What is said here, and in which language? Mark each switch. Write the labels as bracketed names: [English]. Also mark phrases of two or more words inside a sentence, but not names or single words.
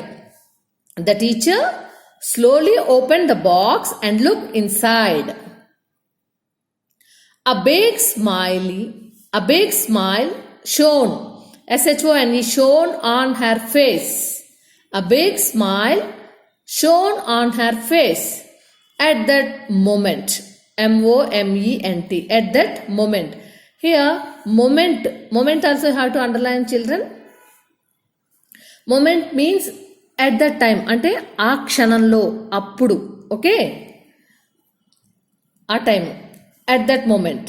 [English] The teacher slowly opened the box and looked inside. A big smile shone, S-H-O-N-E, shone on her face. A big smile shone on her face at that moment. M-O-M-E-N-T, at that moment. Here, moment also you have to underline, children. Moment means at that time, [Telugu] అంటే ఆ క్షణంలో, అప్పుడు, [English] okay? A time. at that moment.